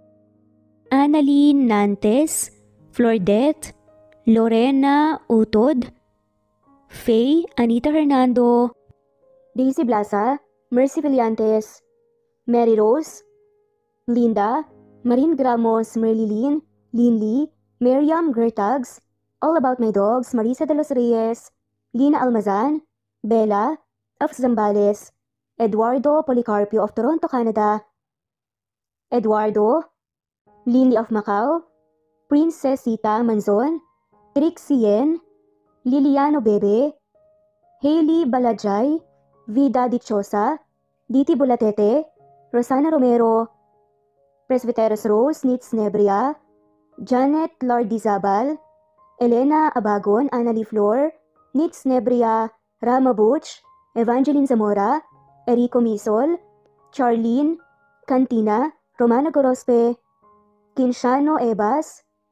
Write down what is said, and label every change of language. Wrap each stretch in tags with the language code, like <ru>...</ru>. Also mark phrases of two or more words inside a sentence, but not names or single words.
<en>Annalyn Nantes, Flordette, Lorena Utod, Faye, Anita Hernando, Daisy Blaza, Mercy Villantes, Mary Rose, Linda, Marin Gramos, Merlilyn, Linley, Miriam Gertags, All About My Dogs, Marisa de los Reyes, Lina Almazan, Bella of Zambales, Eduardo Policarpio of Toronto, Canada, Eduardo, Linley of Macau, Princess Sita Manzon, Trixie Yen, Liliano Bebe, Hailey Balajay, Vida Dichosa, Diti Bulatete, Rosana Romero, Presbyteros Rose, Nitz Nebria, Janet Lardizabal, Elena Abagon, Annalie Flor, Nitz Nebria, Rama Butch, Evangeline Zamora, Erico Misol, Charlene Cantina, Romana Gorospe, Kinshano Ebas,</en>